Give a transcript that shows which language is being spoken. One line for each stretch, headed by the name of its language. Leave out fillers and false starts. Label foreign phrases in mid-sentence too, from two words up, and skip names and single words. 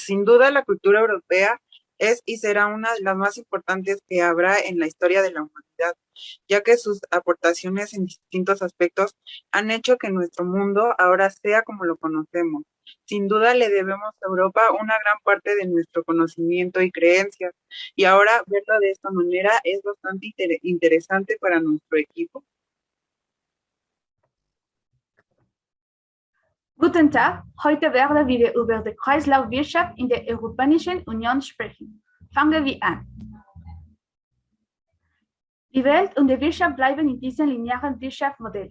Spanish: Sin duda, la cultura europea es y será una de las más importantes que habrá en la historia de la humanidad, ya que sus aportaciones en distintos aspectos han hecho que nuestro mundo ahora sea como lo conocemos. Sin duda le debemos a Europa una gran parte de nuestro conocimiento y creencias, y ahora verlo de esta manera es bastante interesante para nuestro equipo.
German: Guten Tag, heute werden wir über die Kreislaufwirtschaft in der Europäischen Union sprechen. Fangen wir an. Die Welt und die Wirtschaft bleiben in diesem linearen Wirtschaftsmodell.